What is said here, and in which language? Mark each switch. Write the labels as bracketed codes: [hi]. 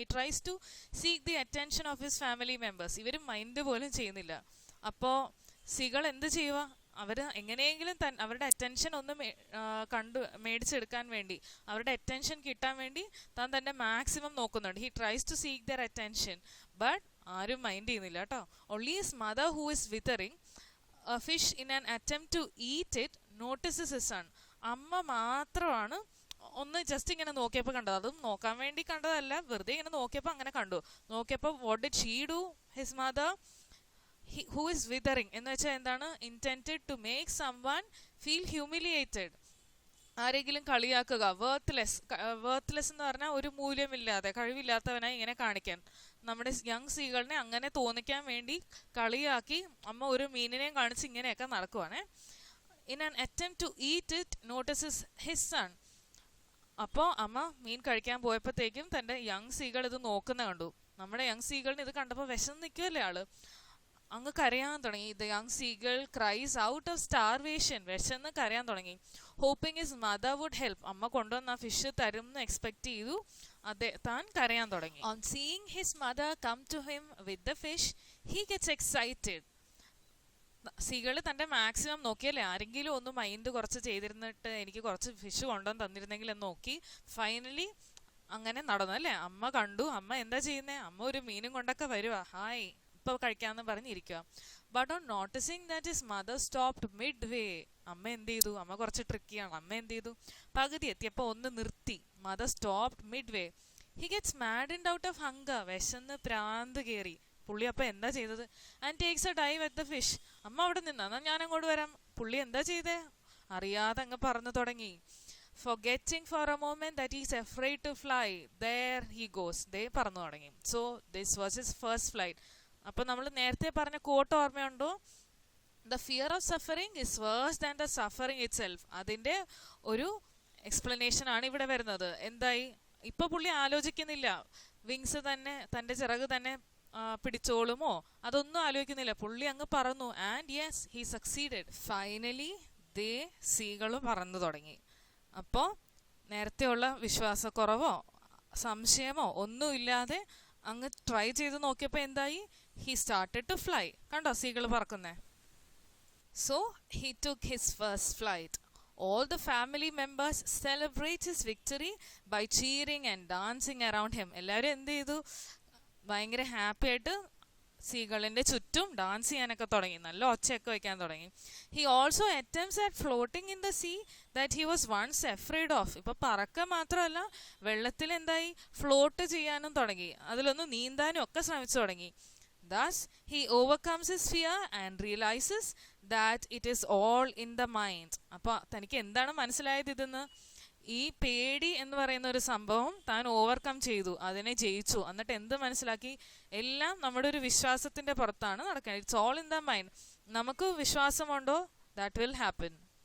[en] He tries to seek the attention of his family members. [ml] ഇവർ mind പോലും ചെയ്യുന്നില്ല. അപ്പോൾ സീകൾ എന്ത് ചെയ്യുക? അവർ എങ്ങനെയെങ്കിലും അവരുടെ അറ്റൻഷൻ ഒന്ന് മേടിച്ചെടുക്കാൻ വേണ്ടി, അവരുടെ അറ്റൻഷൻ കിട്ടാൻ വേണ്ടി താൻ തന്നെ മാക്സിമം നോക്കുന്നുണ്ട്. [en] he tries to seek their attention, but [ml] ആരും മൈൻഡ് ചെയ്യുന്നില്ല കേട്ടോ. [en] Only his mother who is withering a fish in an attempt to eat it notices his son. [ml] അമ്മ മാത്രമാണ് ഒന്ന് ജസ്റ്റ് ഇങ്ങനെ നോക്കിയപ്പോൾ കണ്ടത്, അതും നോക്കാൻ വേണ്ടി കണ്ടതല്ല, വെറുതെ ഇങ്ങനെ നോക്കിയപ്പോൾ അങ്ങനെ കണ്ടു. നോക്കിയപ്പോൾ [en] What did she do? His mother who is withering [ml] എന്ന് വെച്ചാൽ എന്താണ്? [en] intended to make someone feel humiliated. [ml] ആരെങ്കിലും കളിയാക്കുക, വേർത്ത്ലെസ് എന്ന് പറഞ്ഞാൽ ഒരു മൂല്യമില്ലാതെ, കഴിവില്ലാത്തവനായി ഇങ്ങനെ കാണിക്കാൻ. നമ്മുടെ യങ് സീകളിനെ അങ്ങനെ തോന്നിക്കാൻ വേണ്ടി കളിയാക്കി അമ്മ ഒരു മീനിനെയും കാണിച്ച് ഇങ്ങനെയൊക്കെ നടക്കുവാണേ. [en] in an attempt to eat it notices his son. [ml] അപ്പോൾ അമ്മ മീൻ കഴിക്കാൻ പോയപ്പോഴത്തേക്കും തൻ്റെ യങ് സീകൾ ഇത് നോക്കുന്ന കണ്ടു. നമ്മുടെ യങ് സീകളിന് ഇത് കണ്ടപ്പോൾ വിശന്ന് നിൽക്കുമല്ലേ ആള്, അങ്ങ് കരയാൻ തുടങ്ങി. [en] the young seagull cries out of starvation, [ml] വിശന്ന് കരയാൻ തുടങ്ങി. [en] hoping his mother would help, [ml] അമ്മ കൊണ്ടുവന്ന ഫിഷ് തരും എന്ന് എക്സ്പെക്ട് ചെയ്തു. താൻ കരയാൻ തുടങ്ങി. [en] On seeing his mother come to him with the fish he gets excited. [ml] സീകള് തൻ്റെ മാക്സിമം നോക്കിയല്ലേ, ആരെങ്കിലും ഒന്ന് മൈൻഡ് കുറച്ച് ചെയ്തിരുന്നിട്ട് എനിക്ക് കുറച്ച് ഫിഷ് കൊണ്ടുവന്ന് തന്നിരുന്നെങ്കിൽ എന്ന് നോക്കി. ഫൈനലി അങ്ങനെ നടന്നു അല്ലേ. അമ്മ കണ്ടു, അമ്മ എന്താ ചെയ്യുന്നേ, അമ്മ ഒരു മീനും കൊണ്ടൊക്കെ വരുവാ, ഹായ് ഇപ്പോൾ കഴിക്കാമെന്ന് പറഞ്ഞിരിക്കുക. [en] but on noticing that his mother stopped midway, [ml] അമ്മ എന്ത് ചെയ്തു, അമ്മ കുറച്ച് ട്രിക്കിയാണ്, അമ്മ എന്ത് ചെയ്തു, പകുതി എത്തിയപ്പോൾ ഒന്ന് നിർത്തി. [en] Mother stopped midway. He gets maddened out of hunger, [ml] വിശന്ന് പ്രാന്ത് കയറി. പുള്ളി അപ്പം എന്താ ചെയ്തത്? [en] And takes a dive at the fish. [ml] അമ്മ അവിടെ നിന്നാ, എന്നാൽ ഞാൻ അങ്ങോട്ട് വരാം. പുള്ളി എന്താ ചെയ്തേ, അറിയാതെ അങ്ങ് പറഞ്ഞു തുടങ്ങി. [en] Forgetting for a moment that he's afraid to fly, there he goes. [ml] ദേ പറഞ്ഞു തുടങ്ങി. [en] So this was his first flight. [ml] അപ്പോൾ നമ്മൾ നേരത്തെ പറഞ്ഞ കോട്ട് ഓർമ്മയുണ്ടോ? [en] The fear of suffering is worse than the suffering itself. [ml] അതിൻ്റെ ഒരു എക്സ്പ്ലനേഷൻ ആണ് ഇവിടെ വരുന്നത്. എന്തായി, ഇപ്പൊ പുള്ളി ആലോചിക്കുന്നില്ല വിങ്സ് തന്നെ, തൻ്റെ ചിറക് തന്നെ പിടിച്ചോളുമോ, അതൊന്നും ആലോചിക്കുന്നില്ല. പുള്ളി അങ്ങ് പറന്നു. [en] And yes he succeeded. [ml] Finally ദേ സീകൾ പറന്നു തുടങ്ങി. അപ്പോൾ നേരത്തെയുള്ള വിശ്വാസക്കുറവോ സംശയമോ ഒന്നുമില്ലാതെ അങ്ങ് ട്രൈ ചെയ്ത് നോക്കിയപ്പോൾ എന്തായി, [en] He started to fly. [ml] കണ്ടോ സീകൾ പറക്കുന്നേ. So he took his first flight. [en] All the family members celebrate his victory by cheering and dancing around him. [ml] എല്ലാവരും എന്ത് ചെയ്തു, ഭയങ്കര ഹാപ്പി ആയിട്ട് സീകളിൻ്റെ ചുറ്റും ഡാൻസ് ചെയ്യാനൊക്കെ തുടങ്ങി, നല്ല ഒച്ചയൊക്കെ വയ്ക്കാൻ തുടങ്ങി. [en] He also attempts at floating in the sea that he was once afraid of. [ml] ഇപ്പോൾ പറക്ക മാത്രമല്ല, വെള്ളത്തിൽ എന്തായി, ഫ്ലോട്ട് ചെയ്യാനും തുടങ്ങി, അതിലൊന്ന് നീന്താനും ഒക്കെ ശ്രമിച്ചു തുടങ്ങി. [en] Thus he overcomes his fear and realizes that it is all in the mind. [ml] അപ്പോൾ തനിക്ക് എന്താണ് മനസ്സിലായത് ഇതെന്ന്? ഈ പേടി എന്ന് പറയുന്ന ഒരു സംഭവം താൻ ഓവർകം ചെയ്തു, അതിനെ ജയിച്ചു. എന്നിട്ട് എന്ത് മനസ്സിലാക്കി? എല്ലാം നമ്മുടെ ഒരു വിശ്വാസത്തിന്റെ പുറത്താണ് നടക്കുന്നത്. [en] It's all in the mind. [ml] നമുക്ക് വിശ്വാസമുണ്ടോ, [en] That will happen.